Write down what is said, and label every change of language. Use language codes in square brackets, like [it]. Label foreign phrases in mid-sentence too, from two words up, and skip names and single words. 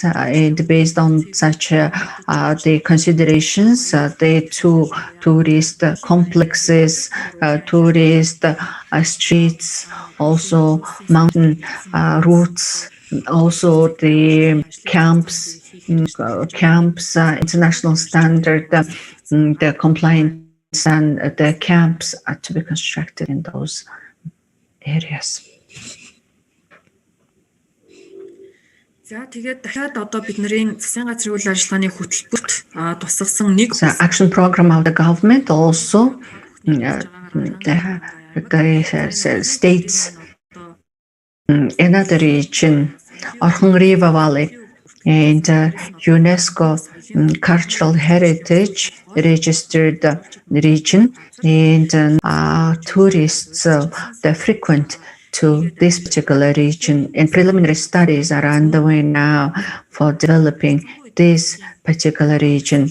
[en] and based on such the considerations, the two tourist complexes, tourist streets, also mountain routes, also the camps, international standard, the compliant, and the camps are to be constructed in those areas. [mn] За тэгээд дахиад одоо бидний засгийн газрын үйл ажиллагааны хөтөлбөрт тусгасан нэг [en] action program of the government also the states another region, Orkhon River Valley, and UNESCO cultural heritage registered region, and tourists that frequent to this particular region, and preliminary studies are underway now for developing this particular region.